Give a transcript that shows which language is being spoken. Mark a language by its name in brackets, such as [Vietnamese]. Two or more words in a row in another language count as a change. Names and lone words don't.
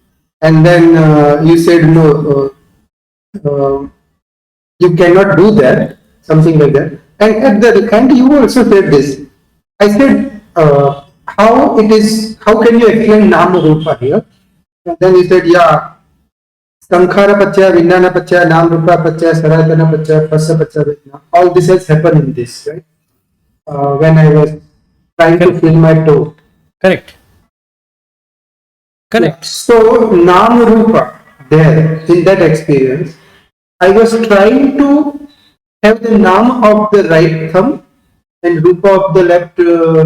[English] And then you said no, you cannot do that, something like that. And you also said this. I said, how can you explain [Pali] Nama Rupa [English] here? And then you said, yeah, [Pali] Sankhara Pachya, Vijnana Pachya, Nam Rupa Pachya, Saratana Pachya, Passa Pachya, Vedana. [English] All this has happened in this, right? When I was trying to feel my toe. Correct. Yeah. So, [Pali] Nam Rupa, [English] there, in that experience, I was trying to have the Nam of the right thumb and Rupa of the left toe.